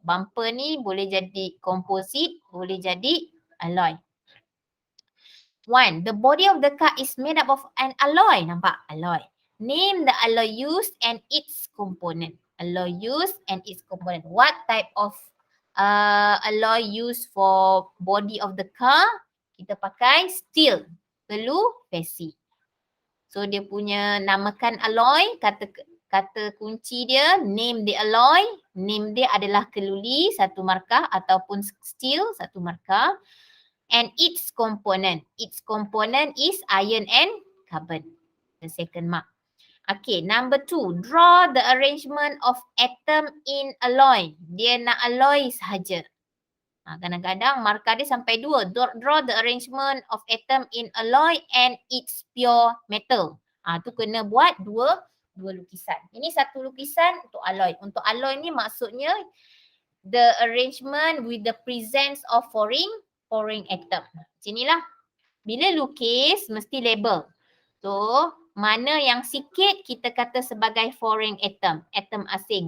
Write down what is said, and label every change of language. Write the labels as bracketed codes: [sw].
[ms] Bumper ni boleh jadi composite, boleh jadi alloy. [en] 1. The body of the car is made up of an alloy. [ms] Nampak? [en] Alloy. Name the alloy used and its component. Alloy used and its component. What type of alloy used for body of the car? [ms] Kita pakai steel. Perlu besi. So dia punya namakan alloy, kata kunci dia, [en] name the alloy. [ms] Name dia adalah keluli, satu markah, ataupun steel, satu markah. [en] And its component. Its component is iron and carbon. The second mark. Okay, number 2. Draw the arrangement of atom in alloy. [ms] Dia nak alloy sahaja. Kadang-kadang markah dia sampai 2. [en] Draw the arrangement of atom in alloy and its pure metal. [ms] Tu kena buat dua lukisan. Ini satu lukisan untuk alloy. Untuk alloy ni maksudnya [en] the arrangement with the presence of foreign atom. [ms] Sinilah. Bila lukis mesti label. So, mana yang sikit kita kata sebagai foreign atom, atom asing.